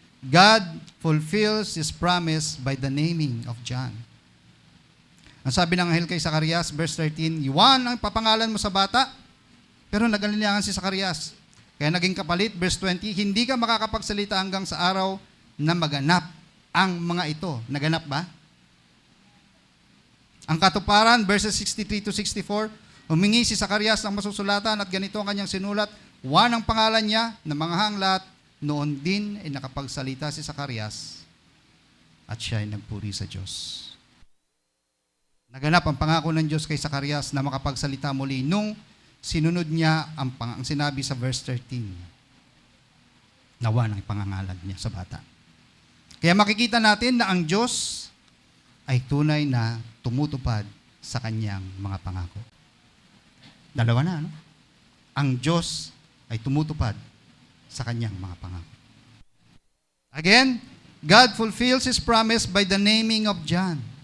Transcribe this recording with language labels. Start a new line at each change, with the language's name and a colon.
English: God fulfills His promise by the naming of John.
Filipino: Ang sabi ng anghel kay Zacarias, verse 13, Juan ang papangalan mo sa bata, pero nag-alilangan si Zacarias. Kaya naging kapalit, verse 20, hindi ka makakapagsalita hanggang sa araw na maganap ang mga ito. Naganap ba? Ang katuparan, verses 63 to 64, humingi si Zacarias ng masusulatan at ganito ang kanyang sinulat, Juan ang pangalan niya na mga hanglat, noon din ay nakapagsalita si Zacarias at siya ay nagpuri sa Diyos. Naganap ang pangako ng Diyos kay Zacarias na makapagsalita muli nung sinunod niya ang sinabi sa verse 13. Nawa ng pangangalan niya sa bata. Kaya makikita natin na ang Diyos ay tunay na tumutupad sa kanyang mga pangako. Dalawa na, no? Ang Diyos ay tumutupad sa kanyang mga pangako.
English: Again, God fulfills His promise by the naming of John.